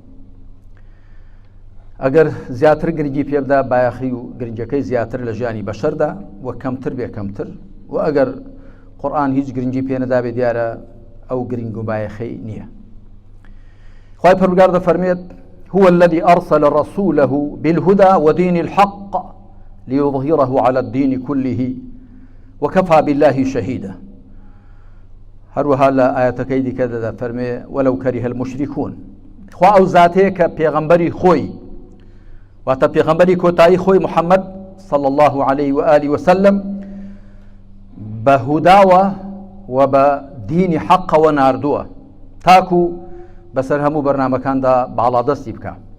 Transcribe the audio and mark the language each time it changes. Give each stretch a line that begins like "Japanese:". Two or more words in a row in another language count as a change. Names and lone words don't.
Central Kurdish: ئەگەر زیاتر گرنگی پێبدا بایەخی و گرنگەکەی زیاتر لە ژیانی بەشەردا و کەمتر بێ کەمتر، و ئەگەر قورئان هیچ گرنگی پێ نەدا بێ دیارە ئەو گرنگ و بایەخەی نییە. خوای پەروەردگار دەفەرمێت:
Arabic: هو الذي أرسل رسوله بالهدى ودين الحق ليظهره على الدين كله وكفى بالله شهيدا.
Central Kurdish: هەروەها لە ئاەتەکەی دیکەدا فەرمێ:
Arabic: وەلەو کەریه المشركون.
Central Kurdish: خوا ئەو زاتەیە کە پێغەمبەری خۆی، واتە پێغەمبەری کۆتایی خۆی محەممەد
Arabic: صلی الله عليه و آله وسلم
Central Kurdish: بە هوداوە و بە دینی حەقەوە ناردووە تاکو بەسەر هەموو بەرنامەکاندا باڵادەستی بکە.